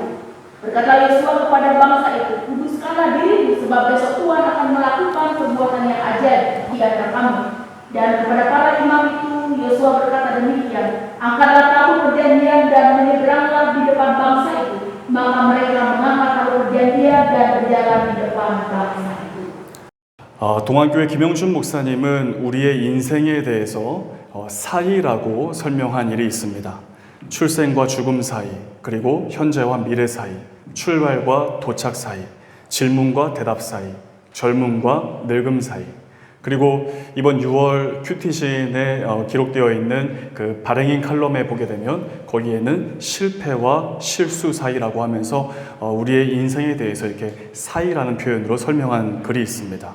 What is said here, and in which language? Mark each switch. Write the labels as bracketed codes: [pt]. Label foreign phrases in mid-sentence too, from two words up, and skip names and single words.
[id] Berkata Yosua kepada bangsa itu, kuduskanlah dirimu, sebab besok Tuhan akan melakukan perbuatan yang ajaib di antara kamu. Dan kepada para imam itu Yosua berkata demikian, angkatlah tabut perjanjian dan menyeberanglah di depan bangsa itu. Maka mereka mengangkat tabut perjanjian dan berjalan di depan bangsa itu. [ko] 동안교회 김영준 목사님은 우리의 인생에 대해서 사이라고 설명한 일이 있습니다. 출생과 죽음 사이, 그리고 현재와 미래 사이, 출발과 도착 사이, 질문과 대답 사이, 젊음과 늙음 사이, 그리고 이번 6월 큐티신에 기록되어 있는 그 발행인 칼럼에 보게 되면 거기에는 실패와 실수 사이라고 하면서 우리의 인생에 대해서 이렇게 사이라는 표현으로 설명한 글이 있습니다.